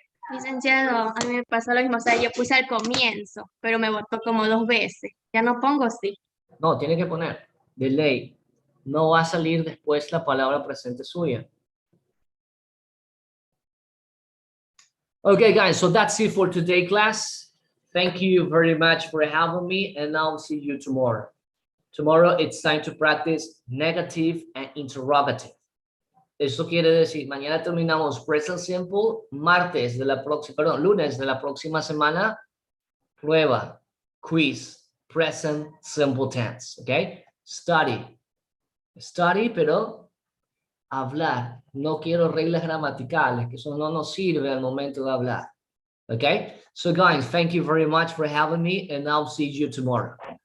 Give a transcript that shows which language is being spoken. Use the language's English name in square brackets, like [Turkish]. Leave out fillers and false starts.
[Spanish] Licenciado, a mí me pasó lo mismo, o sea, yo puse al comienzo, pero me votó como 2 veces. Ya no pongo sí. No, tiene que poner de ley. No va a salir después la palabra presente suya. [English] Okay, guys, so that's it for today, class. Thank you very much for having me, and I'll see you tomorrow. Tomorrow, it's time to practice negative and interrogative. [Spanish] Eso quiere decir, mañana terminamos present simple, lunes de la próxima semana, prueba, quiz, present simple tense, ¿ok? Study, pero hablar. No quiero reglas gramaticales, que eso no nos sirve al momento de hablar, ¿ok? [English] So guys, thank you very much for having me, and I'll see you tomorrow.